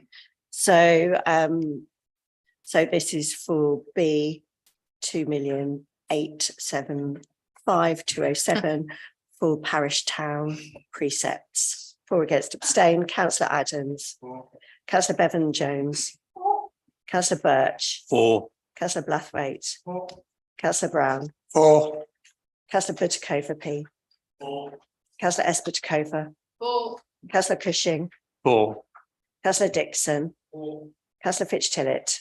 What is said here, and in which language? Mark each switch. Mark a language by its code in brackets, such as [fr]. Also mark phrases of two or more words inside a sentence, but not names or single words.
[en] So so this is for B 2,875,207 for parish town precepts. 4 against, abstain, Councillor Adams. Councillor Bevan-Jones. Councillor Birch. 4. Councillor Blathwaite. Councillor Brown. 4. Councillor Butikofer P. Councillor S. Butikofer. 4. Councillor Cushing. 4. Councillor Dixon. Councillor Fitch-Tillett.